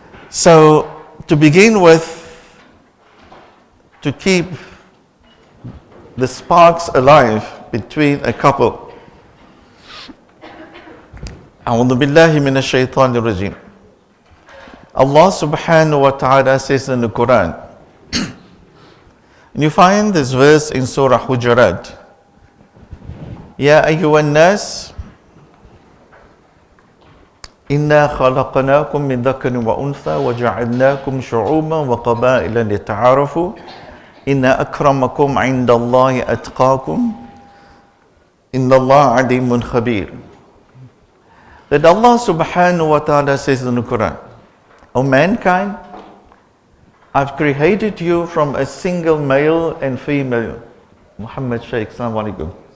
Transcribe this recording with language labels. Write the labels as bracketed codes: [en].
[en] So, to begin with, to keep the sparks alive between a couple, [ar] أعوذ بالله من الشيطان الرجيم. [en] Allah subhanahu wa ta'ala says in the Quran, and you find this verse in Surah Hujurat, [ar] يا أيها الناس إنا خلقناكم من ذكر وأنثى وجعلناكم شعوبا وقبائل لتعارفوا إن أكرمكم عند الله أتقاكم إن الله عليم خبير. [en] That Allah subhanahu wa ta'ala says in the Quran, O mankind, I've created you from a single male and female. Muhammad Shaykh, Assalamu alaikum.